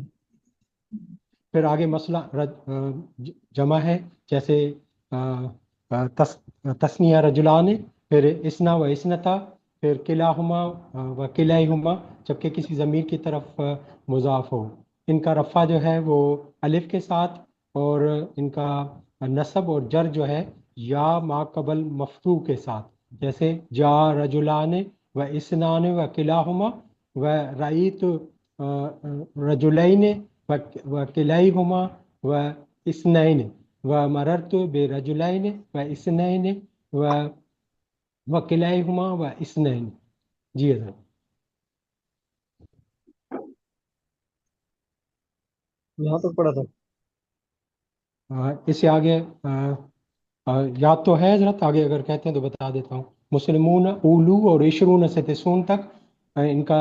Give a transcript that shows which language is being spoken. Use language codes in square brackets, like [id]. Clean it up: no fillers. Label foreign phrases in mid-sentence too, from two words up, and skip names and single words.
[ur] پھر آگے مسئلہ جمع ہے، جیسے تسنیہ رجلان، پھر [ar] اسنا و اسنتا، [ur] پھر [ar] کلاہما و کلیہما، [ur] جبکہ کسی ضمیر کی طرف مضاف ہو۔ ان کا رفع جو ہے وہ الف کے ساتھ، اور ان کا نصب اور جر جو ہے یا ما قبل مفتوح کے ساتھ، جیسے [ar] جا رجلان و اسنان و کلاہما و رعیت رجلین و کلیہما و اسنین و مررت برجلین و اسنین و کلیہما و اسنین۔ [ur] جی حضرت۔ یہاں تک پڑھا تھا۔ اس سے آگے یاد تو ہے حضرت؟ آگے اگر کہتے ہیں تو بتا دیتا ہوں۔ [ar] مسلمون اولو [ur] اور عشرون سے تسون تک ان کا